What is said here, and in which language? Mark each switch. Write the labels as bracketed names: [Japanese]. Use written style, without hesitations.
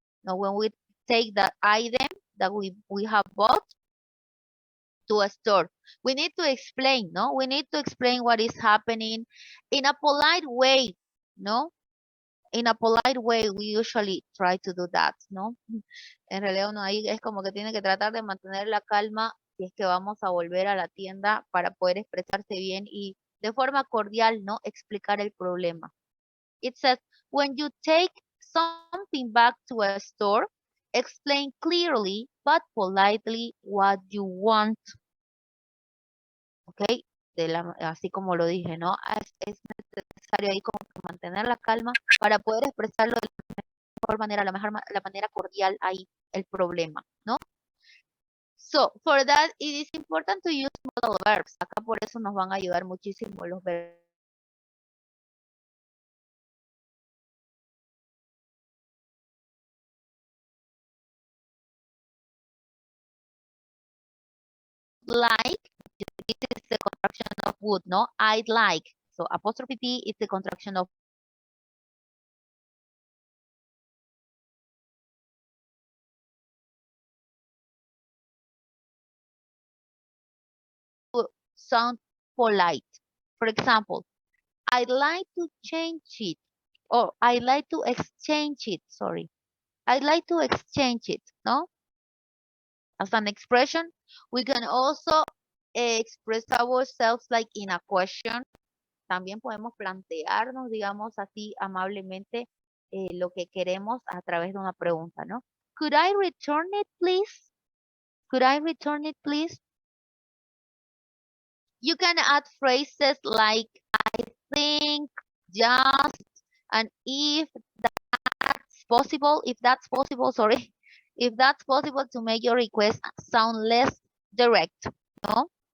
[English] Now, when we take the item that we have bought to a store, we need to explain, no? We need to explain what is happening in a polite way, no? In a polite way, we usually try to do that, ¿no? [Spanish] En realidad uno ahí es como que tiene que tratar de mantener la calma si es que vamos a volver a la tienda para poder expresarse bien y de forma cordial, ¿no? Explicar el problema. [English] It says, when you take something back to a store, explain clearly but politely what you want. [Spanish] ¿Ok? Así como lo dije, ¿no? Es necesario ahí como que mantener la calma para poder expresarlo de la mejor manera, la manera cordial ahí, el problema, ¿no? [English] So, for that, it is important to use modal verbs. [Spanish] Acá por eso nos van a ayudar muchísimo los verbos. [English] Like, this is the contraction of would, no? I'd like. So, apostrophe T is the contraction of sound polite. For example, I'd like to change it, or I'd like to exchange it, sorry. I'd like to exchange it, no? As an expression, we can also express ourselves like in a question. [Spanish] También podemos plantearnos, digamos así, amablemente lo que queremos a través de una pregunta, ¿no? [English] Could I return it, please? Could I return it, please? You can add phrases like I think, just, and if that's possible, sorry, if that's possible to make your request sound less direct, no?